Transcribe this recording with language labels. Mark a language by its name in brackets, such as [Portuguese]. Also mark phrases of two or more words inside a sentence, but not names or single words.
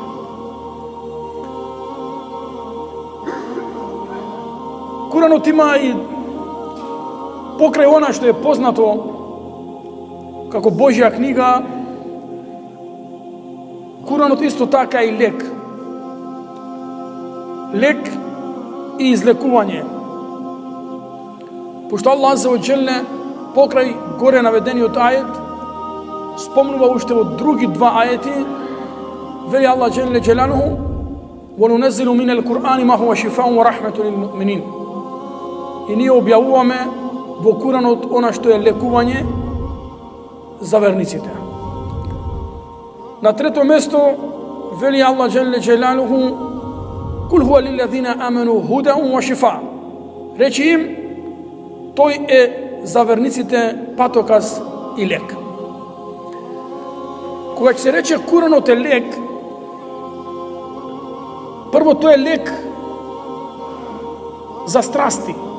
[Macedonian] Куранот има и покрај она што е познато како Божја книга, Куранот исто така и лек и излекување. Пошто Аллах [Arabic] عز وجل [Macedonian] покрај горе наведениот ајет спомнува уште во други 2 ајети, вели Аллах [Arabic] جل جلاله: وَنُنَزِّلُ مِنَ الْقُرْآنِ مَا هُوَ شِفَاءٌ وَرَحْمَةٌ لِلْمُؤْمِنِينَ. [Macedonian] И ние објавуваме во Куранот она што е лекување за верниците. На трето место вели Аллах [Arabic] جل جلاله: قل هو للذين آمنوا هدى وشفاء. [Macedonian] Речи им, тој е за верниците патоказ и лек. Кога ќе се рече Куранот е лек, прво тој е лек за страсти.